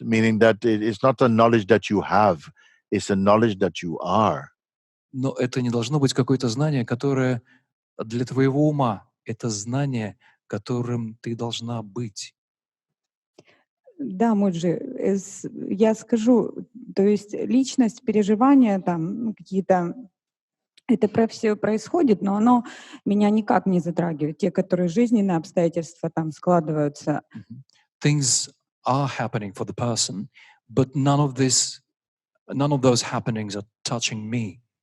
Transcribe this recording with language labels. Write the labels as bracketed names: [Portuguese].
[English] Meaning that it's not a knowledge that you have; it's a knowledge that you are. [Russian] Но это не должно быть какое-то знание, которое для твоего ума. Это знание, которым ты должна быть. Да, Муджи, я скажу, то есть личность, переживания там какие-то, это все происходит, но оно меня никак не затрагивает. Те, которые жизненные обстоятельства там складываются. [English] Things are happening for the person, but none of those happenings are touching me.